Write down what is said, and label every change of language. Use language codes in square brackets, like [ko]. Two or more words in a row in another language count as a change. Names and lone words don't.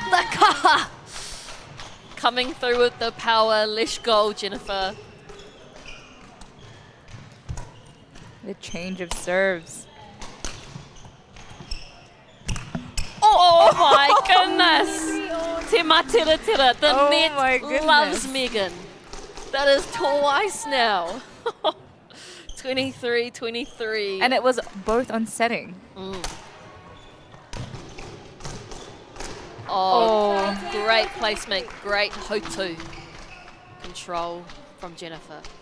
[mi] The kaha! [en] Coming through with the power. Let's go, Jennifer. The change of serves. Oh my goodness! [mi] Te matira tira. [en] The Oh net my goodness. loves Megan. That is twice now. 23-23. And it was both on setting. Oh, great placement, great hotu control from Jennifer.